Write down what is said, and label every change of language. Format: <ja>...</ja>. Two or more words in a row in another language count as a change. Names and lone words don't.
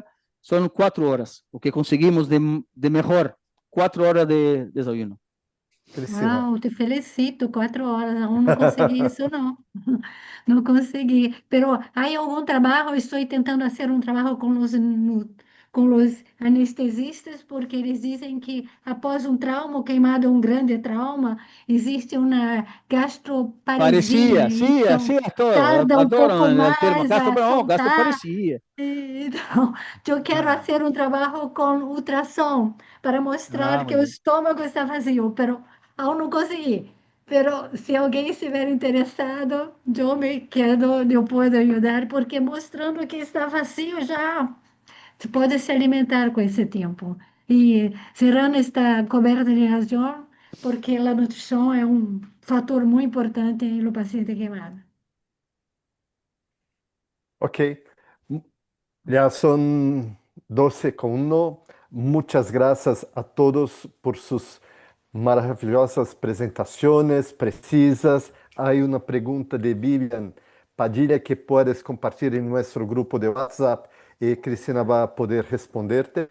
<es>Son 4 horas, lo que conseguimos de mejor, 4 horas de desayuno. Cristina. Wow, te felicito, 4 horas, aún no conseguí eso, no. No conseguí, pero hay algún trabajo, estoy intentando hacer un trabajo con los</es> <pt>com os anestesistas, porque eles dizem que após um trauma, queimado um grande trauma, existe uma gastroparesia,</pt> <es>Parecía, sí,</es> <pt>então</pt> <es>así es todo.</es> <pt>tarda um pouco</pt> <es>Adoran el termo.</es> <pt>mais</pt> <es>Gasto,</es> <pt>a</pt> <es>no, gasto</es> <pt>soltar.</pt> <es>parecía.</es> <pt>Então, eu quero fazer um trabalho com ultrassom para</pt> <es>Ah,</es> <pt>mostrar que</pt> <es>muy</es> <pt>o</pt> <es>bien.</es> <pt>estômago está vazio,</pt> <es>pero aún</es> <pt>não consegui. Pero se alguém estiver interessado, eu me quedo, eu posso ajudar, porque mostrando que está vazio já se pode se alimentar com esse tempo. E Serrano está coberta de razão, porque a nutrição é um fator muito importante no paciente queimado.</pt> <es>Ok. Ya son 12:01. Muchas gracias a todos por sus maravillosas presentaciones precisas. Hay una pregunta de Vivian Padilla que puedes compartir en nuestro grupo de WhatsApp y Cristina va a poder responderte.</es>